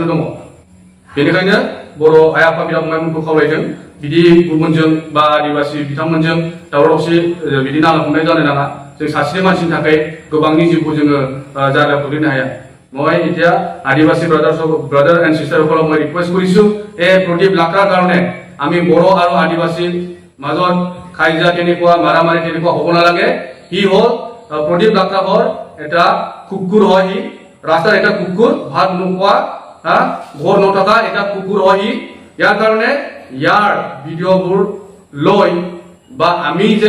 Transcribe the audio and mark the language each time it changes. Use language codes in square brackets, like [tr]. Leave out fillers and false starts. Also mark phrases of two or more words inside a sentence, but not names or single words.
[brx] दङ बेनिखायनो बर' आइ आफा बिदा फंबायमोनखौ खावलायदों बिदि गुबुनजों बा आदिबासि बिथांमोनजों दावराव दावसि बिदि नांलाय खमलाय जानो नाङा जों सासेनि मानसिनि थाखाय गोबांनि जिउखौ जोङो जायगा खोख्लैनो हाया [as] মই এতিয়া আদিবাসী [en] brother and [as] সিস্টারসকলক মই ৰিকুৱেষ্ট কৰিছো এই প্ৰদীপ লাক্ৰাৰ কাৰণে আমি বড়ো আৰু আদিবাসী মাজত কাজিয়া তেনেকুৱা মাৰামাৰি তেনেকুৱা হ'ব নালাগে হি হ'ল প্ৰদীপ লাক্ৰা হ'ল এটা কুকুৰ হয় হি ৰাস্তাৰ এটা কুকুৰ ভাত নোখোৱা ঘৰ নথকা এটা কুকুৰ হয় হি ইয়াৰ কাৰণে ইয়াৰ ভিডিঅ'বোৰ লৈ বা আমি যে